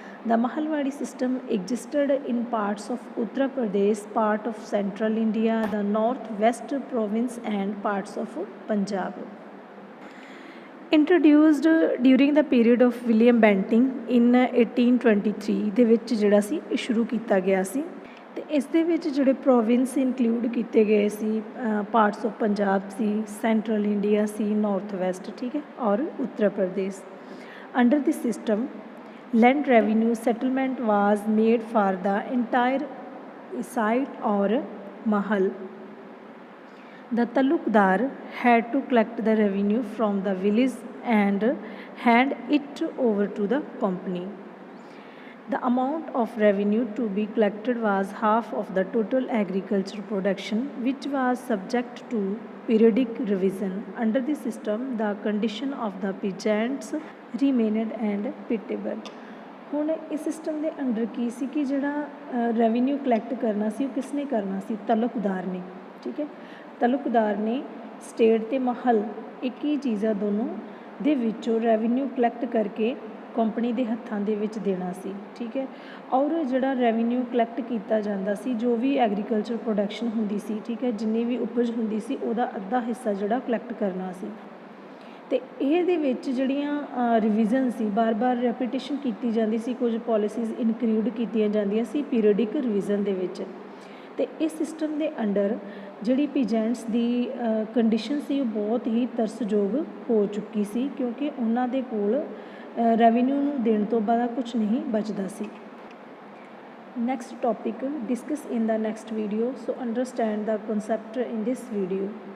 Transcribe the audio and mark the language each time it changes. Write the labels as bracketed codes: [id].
[en] The Mahalwadi system existed in parts of Uttar Pradesh, part of central India, the northwest province and parts of Punjab. Introduced during the period of William Bentinck in 1823 [pa] ਦੇ ਵਿੱਚ ਜਿਹੜਾ ਸੀ ਇਹ ਸ਼ੁਰੂ ਕੀਤਾ ਗਿਆ ਸੀ, ਅਤੇ ਇਸ ਦੇ ਵਿੱਚ ਜਿਹੜੇ ਪ੍ਰੋਵਿੰਸ ਇਨਕਲੂਡ ਕੀਤੇ ਗਏ ਸੀ, parts of Punjab ਸੀ, central India ਸੀ, north West, ਠੀਕ ਹੈ, ਔਰ Uttar Pradesh. [en] Under this system, land revenue settlement was made for the entire site or mahal. The talukdar had to collect the revenue from the village and hand it over to the company. The amount of revenue to be collected was half of the total agricultural production, which was subject to periodic revision. Under this system, the condition of the peasants remained and pitiable. [pa] ਹੁਣ ਇਸ system ਦੇ under ਕੀ ਸੀ ਕਿ ਜਿਹੜਾ revenue collect ਕਰਨਾ ਸੀ ਉਹ ਕਿਸ ਨੇ ਕਰਨਾ ਸੀ, ਤਲੁਕਦਾਰ ਨੇ। ਠੀਕ ਹੈ, ਤਲੁਕਦਾਰ ਨੇ ਸਟੇਟ ਅਤੇ ਮਹੱਲ ਇੱਕ ਹੀ ਚੀਜ਼ ਆ, ਦੋਨੋਂ ਦੇ ਵਿੱਚੋਂ ਰੈਵਨਿਊ ਕਲੈਕਟ ਕਰਕੇ ਕੰਪਨੀ ਦੇ ਹੱਥਾਂ ਦੇ ਵਿੱਚ ਦੇਣਾ ਸੀ। ਠੀਕ ਹੈ, ਔਰ ਜਿਹੜਾ ਰੈਵਨਿਊ ਕਲੈਕਟ ਕੀਤਾ ਜਾਂਦਾ ਸੀ, ਜੋ ਵੀ ਐਗਰੀਕਲਚਰ ਪ੍ਰੋਡਕਸ਼ਨ ਹੁੰਦੀ ਸੀ, ਠੀਕ ਹੈ, ਜਿੰਨੀ ਵੀ ਉਪਜ ਹੁੰਦੀ ਸੀ ਉਹਦਾ ਅੱਧਾ ਹਿੱਸਾ ਜਿਹੜਾ ਕਲੈਕਟ ਕਰਨਾ ਸੀ। ਤੇ ਇਹਦੇ ਵਿੱਚ ਜਿਹੜੀਆਂ ਰਿਵੀਜ਼ਨ ਸੀ, ਬਾਰ-ਬਾਰ ਰੈਪੀਟੀਸ਼ਨ ਕੀਤੀ ਜਾਂਦੀ ਸੀ, ਕੁਝ ਪਾਲਿਸੀਜ਼ ਇਨਕਲੂਡ ਕੀਤੀਆਂ ਜਾਂਦੀਆਂ ਸੀ ਪੀਰੀਅਡਿਕ ਰਿਵੀਜ਼ਨ ਦੇ ਵਿੱਚ। ਤੇ ਇਸ ਸਿਸਟਮ ਦੇ ਅੰਡਰ ਜਿਹੜੀ ਪੀਜੈਂਟਸ ਦੀ ਕੰਡੀਸ਼ਨ ਸੀ ਉਹ ਬਹੁਤ ਹੀ ਤਰਸਯੋਗ ਹੋ ਚੁੱਕੀ ਸੀ, ਕਿਉਂਕਿ ਉਹਨਾਂ ਦੇ ਕੋਲ ਰੈਵਨਿਊ ਨੂੰ ਦੇਣ ਤੋਂ ਬਾਅਦ ਕੁਝ ਨਹੀਂ ਬਚਦਾ ਸੀ। [en] Next topic discuss in the next video, so understand the concept in this video.